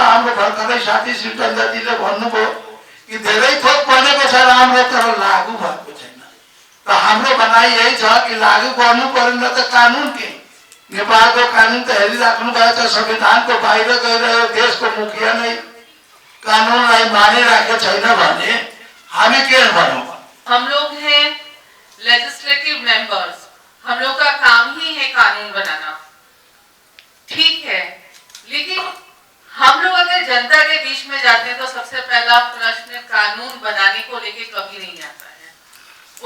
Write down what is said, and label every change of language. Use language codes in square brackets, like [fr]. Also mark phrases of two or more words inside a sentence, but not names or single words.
[ne] हाम्रो भर्खरै साथी श्री चन्द्रजीले भन्नुभयो कि धेरै थोक बनेको छ राम्रो, तर लागू भएको छैन। र हाम्रो भनाइ यही छ कि लागू गर्नु पर्यो, न त कानुन के नेपालको कानुन त हेरिराख्नु भएको छ। संविधानको बाहिर गइरह्यो, देशको मुखिया नै कानुनलाई मानिराखेको छैन भने हामी के भनौँ? [hi] हम लोग हैं [en] legislative members, [hi] हम लोग का काम ही है कानून बनाना, ठीक है। लेकिन हम लोग अगर जनता के बीच में जाते हैं तो सबसे पहला प्रश्न कानून बनाने को लेके कभी नहीं आता है।